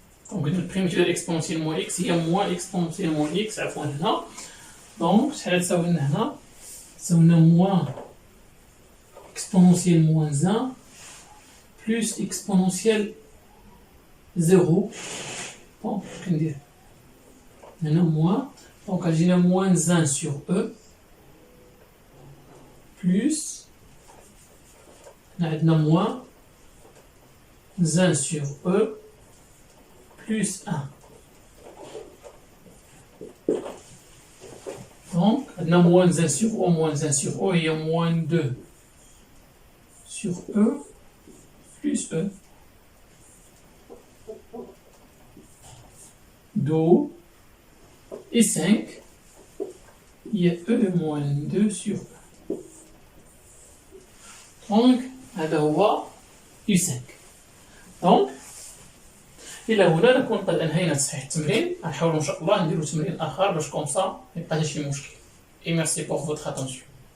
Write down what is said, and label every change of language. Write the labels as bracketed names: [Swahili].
[Arabic] دونك البريميتيف ديال اكسبونسيال موان اكس هي موان اكسبونسيال موان اكس عفوا هنا. دونك شحال تساوي لنا هنا؟ تساوي لنا موان اكسبونسيال موان 1 plus exponentielle 0. [French] Bon, je vais dire. Maintenant, moins. Donc, j'ai moins 1 sur E plus. Maintenant, moins 1 sur E plus 1. Donc, maintenant, moins 1 sur O, moins 1 sur O, il y a moins 2 sur E. Plus E, d'où et 5 هي E moins 2 sur E. [Arabic] Donc هذا هو U5. دونك إلى هنا نكون قد أنهينا تصحيح التمرين. غنحاولوا إن شاء الله نديرو تمرين آخر باش كومسا ميبقاش شي مشكل. [French] Et merci pour votre attention.